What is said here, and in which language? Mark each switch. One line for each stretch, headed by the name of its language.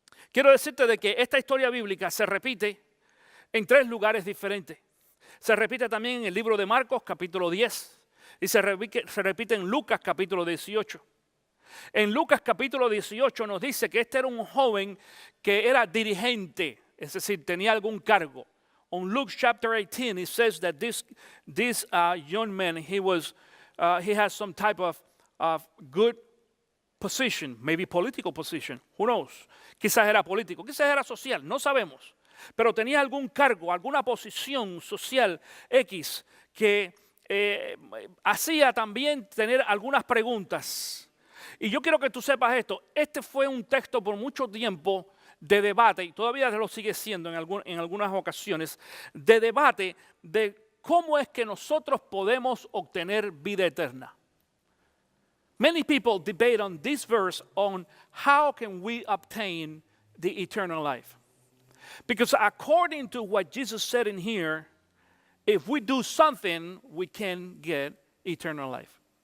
Spanish: Quiero decirte de que esta historia bíblica se repite en 3 lugares diferentes. Se repite también en el libro de Marcos, capítulo 10. Y se repite en Lucas capítulo 18. En Lucas capítulo 18 nos dice que este era un joven que era dirigente, es decir, tenía algún cargo.
English: On Luke chapter 18, it says that this young man, he has some type of good position, maybe political position, who knows.
Spanish: Quizás era político, quizás era social, no sabemos. Pero tenía algún cargo, alguna posición social X que hacía también tener algunas preguntas. Y yo quiero que tú sepas esto. Este fue un texto por mucho tiempo de debate, y todavía lo sigue siendo en algunas ocasiones, de debate de cómo es que nosotros podemos obtener vida eterna.
English: Many people debate on this verse on how can we obtain the eternal life. Because according to what Jesus said in here, if we do something, we can get eternal life.